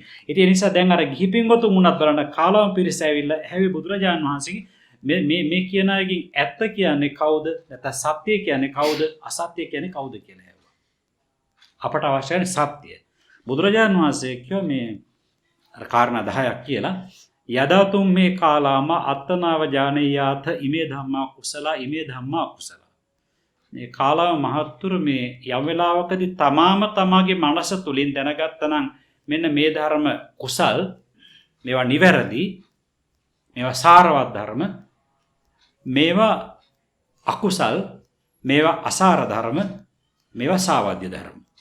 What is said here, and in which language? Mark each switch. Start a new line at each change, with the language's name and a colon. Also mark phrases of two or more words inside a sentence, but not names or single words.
Sinhala: ඉතින් ඒ නිසා දැන් අර ගිහි පින්වතුන් උනත් බලන්න කාලවම් පිරිස ඇවිල්ලා හැවි බුදුරජාණන් වහන්සේගේ මේ කියන අයගෙන් ඇත්ත කියන්නේ කවුද? නැත්නම් සත්‍ය කියන්නේ කවුද? අසත්‍ය කියන්නේ කවුද කියලා ඇහුවා. අපට අවශ්‍යයි සත්‍ය. බුදුරජාණන් වහන්සේ කිව්වා මේ අර කාරණා 10ක් කියලා
Pali: යදාතුම් මේ කාලාම අත්තනාව ජානේයාත ඉමේ ධම්මා කුසල ඉමේ ධම්මා අකුසල.
Sinhala: මේ කාලාව මහත්තුරු මේ යම් වෙලාවකදී තමාගේ මනස තුලින් දැනගත්තා නම් මෙන්න මේ ධර්ම කුසල් මේවා නිවැරදි මේවා සාරවත් ධර්ම මේවා අකුසල් මේවා අසාර ධර්ම මේවා සාවද්‍ය ධර්ම.